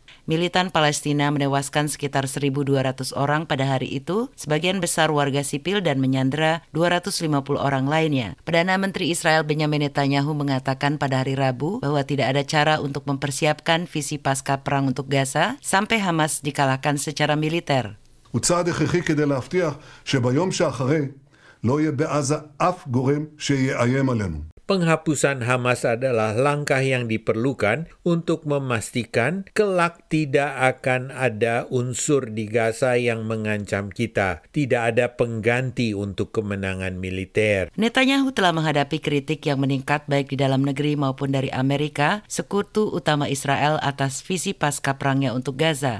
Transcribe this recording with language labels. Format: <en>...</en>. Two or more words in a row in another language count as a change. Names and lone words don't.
<id>Militan Palestina menewaskan sekitar 1.200 orang pada hari itu, sebagian besar warga sipil dan menyandera 250 orang lainnya. Perdana Menteri Israel Benjamin Netanyahu mengatakan pada hari Rabu bahwa tidak ada cara untuk mempersiapkan visi pasca perang untuk Gaza sampai Hamas dikalahkan secara militer.</id> <he>הוא צעד הכרחי כדי להבטיח שביום שאחרי לא יהיה בעזה אף גורם שיאיים עלינו.</he> <id>Penghapusan Hamas adalah langkah yang diperlukan untuk memastikan kelak tidak akan ada unsur di Gaza yang mengancam kita. Tidak ada pengganti untuk kemenangan militer. Netanyahu telah menghadapi kritik yang meningkat baik di dalam negeri maupun dari Amerika, sekutu utama Israel atas visi pasca perangnya untuk Gaza.</id>